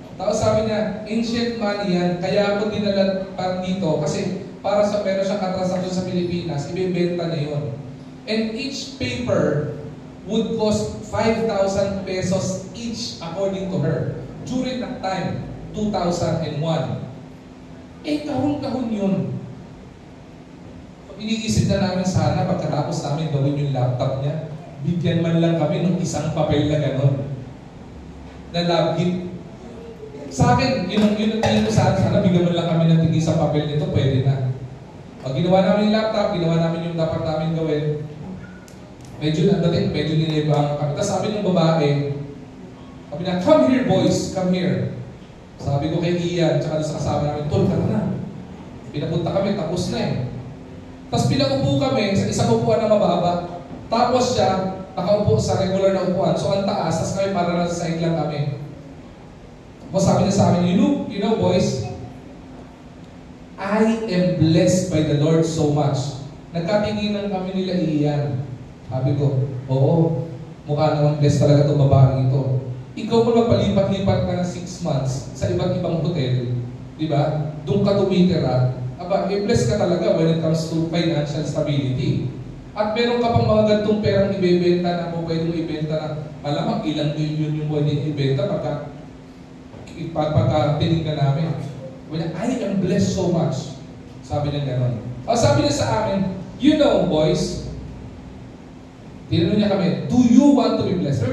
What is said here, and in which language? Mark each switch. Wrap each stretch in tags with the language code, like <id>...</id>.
<tl>Tapos sabi niya, ancient money yan, kaya ako dinala pa dito kasi para sa meron siyang katransaksyon sa Pilipinas, ibibenta niya yun.</tl> <en>And each paper would cost 5,000 pesos each according to her. During that time,</en> <tl>2001. Eh, kahon-kahon yun. So, iniisip na namin sana pagkatapos namin gawin yung laptop niya, bigyan man lang kami ng isang papel na gano'n. Na lab gift. Sa akin, yun ang tingin ko sana bigyan man lang kami ng tigil sa papel nito, pwede na. Pag ginawa namin yung laptop, ginawa namin yung dapat namin gawin, medyo nilibang kami. Tapos sabi ng babae, sabi na,</tl> <en>come here boys, come here.</en> <tl>Sabi ko kay Ian, tsaka sa kasama namin, tol ka na. Pinapunta kami, tapos na eh. Tapos pinaupo kami sa isang upuan na mababa. Tapos siya, nakaupo sa regular na upuan. So ang taas, tapos kami para nasa side lang kami. Tapos sabi niya sa amin,</tl> <en>you know boys, I am blessed by the Lord so much.</en> <tl>Nagkatinginan kami nila Ian. Sabi ko, oo, mukha naman blessed talaga itong babaeng ito. Ikaw mo magpalipat-lipat ka ng 6 months sa iba't ibang hotel, di ba? Doon ka tumitira. Aba, blessed ka talaga</tl> <en>when it comes to financial stability.</en> <tl>At meron ka pang mga gantong perang ibebenta na mo pwedeng ibenta na malamang ilang milyon yung pwedeng ibenta pagka tinignan namin.</tl> <en>I am blessed so much.</en> <tl>Sabi niya gano'n. O sabi niya sa amin,</tl> <en>you know boys,</en> <tl>tinanong niya kami,</tl> <en>do you want to be blessed?</en>